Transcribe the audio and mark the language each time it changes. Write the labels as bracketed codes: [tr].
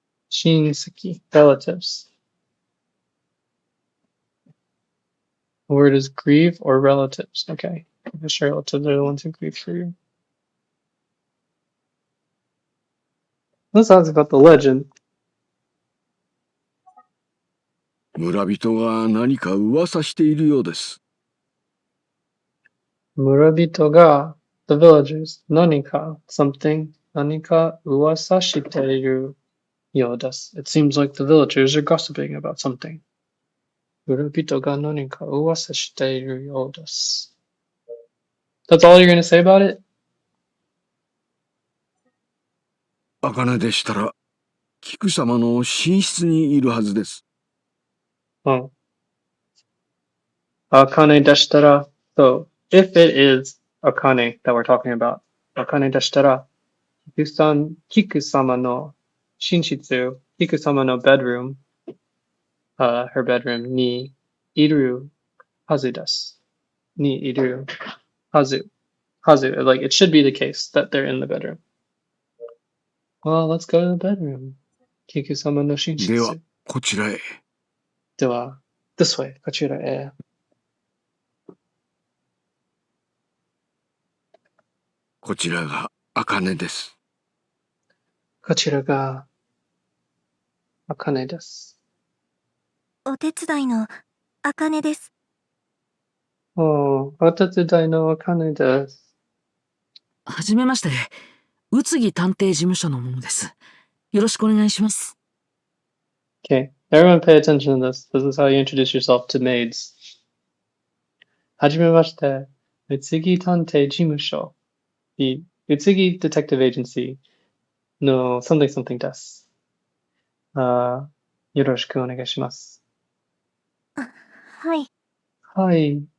[en] Shinseki, relatives. The word is grieve or relatives. Okay. I guess relatives are the ones who grieve for you. Let's ask about the legend. [ja] 村人が何か噂しているようです。 Murabito ga, [en] the villagers, [ja] nanika, [en] something, [ja] nanika uwasa shiteiru yodesu. [en] It seems like the villagers are gossiping about something. [ja] Murabito ga nanika uwasa shiteiru yodesu. [en] That's all you're going to say about it? [ja] 茜でしたら、菊様の寝室にいるはずです。 Oh. Akane deshtara. [en] So, if it is Akane that we're talking about, Akane deshtara, [ja] Kikusama no Shinshitsu, [en] Kikusama no bedroom, her bedroom, [ja] ni iru hazu desu. Ni iru hazu. Hazu, [en] like it should be the case that they're in the bedroom. Well, let's go to the bedroom. [ja] Kikusama no では Shinshitsu. こちらへ。では [en] this way, [ja] こちらへ。こちらが茜です。こちらがAkane desu. お手伝いのあかねです。 Oh, お手伝いのAkane desu. はじめまして、宇津木探偵事務所の者です。よろしくお願いします。 [en] Okay, everyone pay attention to this. This is how you introduce yourself to maids. [ja] はじめまして、宇津木探偵事務所。 [en] The Utsugi Detective Agency no something something desu. [ja] よろしくお願いします。はい。はい。